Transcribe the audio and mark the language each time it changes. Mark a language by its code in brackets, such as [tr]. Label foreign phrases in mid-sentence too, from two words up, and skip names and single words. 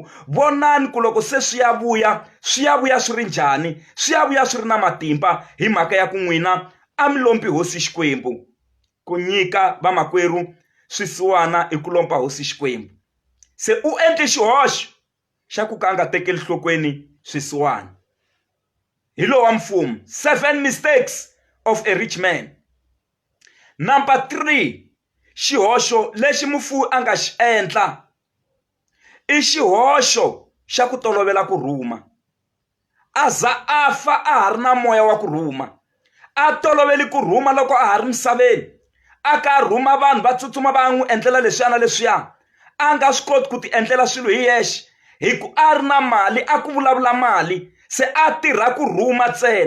[ts] Vonani ku loko se swi ya vuya swi ri njhani, swi ya vuya swi ri na matimba hi mhaka ya ku n'wina a mi lombi hosi Xikwembu. Ku nyika vamakwerhu swisiwana i ku lomba hosi Xikwembu. Se u endli xihoxo xa ku ka a nga tekeli nhlokweni swisiwana. Hi lowu wa mfumo, [en] 7 mistakes of a rich man. Number 3, [ts] xihoxo lexi mufuwi a nga xi endla i xihoxo xa ku tolovela ku rhuma. A za a fa a ha ri na moya wa ku rhuma, a toloveli ku rhuma loko a ha ri misaveni. A ka rhuma vanhu va tsutsuma va n'wi endlela leswiya na leswiya, a nga swi koti ku ti endlela swilo hi yexe hi ku a ri na mali, a ku vulavula mali, se a tirha ku rhuma ntsena.